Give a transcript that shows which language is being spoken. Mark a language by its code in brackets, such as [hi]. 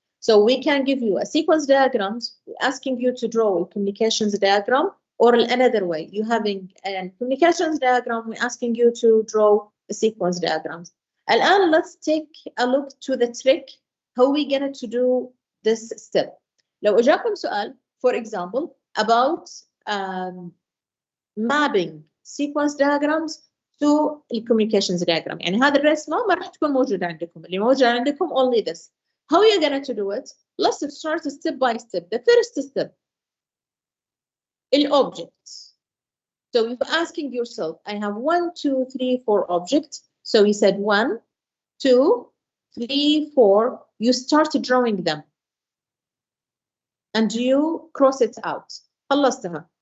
[en] So we can give you a sequence diagrams, asking you to draw a communications diagram, or another way, you having a communications diagram, we're asking you to draw a sequence diagrams. الآن let's take a look to the trick, how we get to do this step. [ar] لو أجاكم سؤال, [en] for example, about mapping sequence diagrams to communications diagram. [ar] يعني هذه الرسمة ما راح تكون موجودة عندكم. اللي موجودة عندكم [en] only this. How are you going to do it? Let's start step by step. The first step, objects. So you're asking yourself, I have 1, 2, 3, 4 objects. So you said 1, 2, 3, 4, you start drawing them. And you cross it out. [ar] خلصتها.